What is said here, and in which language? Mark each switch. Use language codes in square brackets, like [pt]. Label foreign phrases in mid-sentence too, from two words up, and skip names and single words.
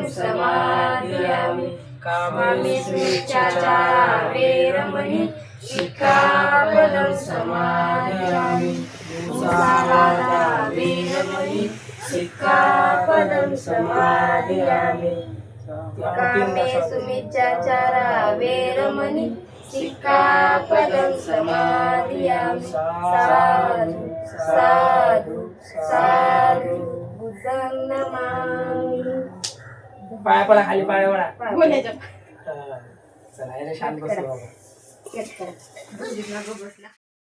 [pi] समादयामि कामेषुमिच्छाचारा वेरमणि सिक्खापदं समादयामि मुसावादा वेरमणि सिक्खापदं समादयामि कामेषुमिच्छाचारा वेरमणि सिक्खापदं समादयामि साधु साधु साधु बुद्धं नमामि [mr] पाया पडा खाली पाया पडा बोलायचं चला याला शांत बसलो बाबा बसला